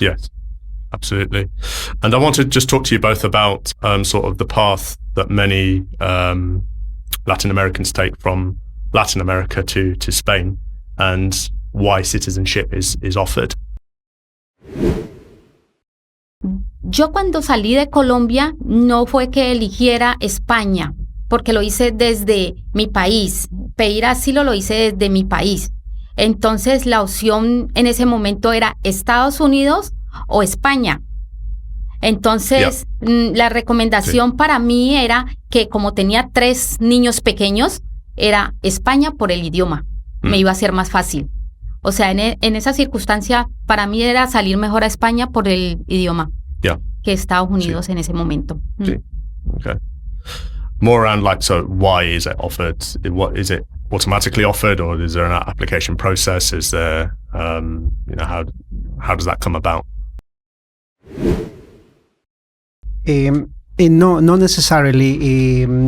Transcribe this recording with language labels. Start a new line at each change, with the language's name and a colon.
English: Yes, absolutely. And I want to just talk to you both about sort of the path that many Latin Americans take from Latin America to Spain, and why citizenship is offered.
Spanish: Yo cuando salí de Colombia no fue que eligiera España, porque lo hice desde mi país. Pedir asilo lo hice desde mi país. Entonces la opción en ese momento era Estados Unidos o España. Entonces la recomendación para mí era que, como tenía 3 niños pequeños, era España por el idioma. Me iba a ser más fácil. O sea, en esa circunstancia, para mí era salir mejor a España por el idioma que Estados Unidos en ese momento. Sí. Okay.
English: More around so why is it offered? What is it automatically offered, or is there an application process? Is there, how does that come about? No, not necessarily.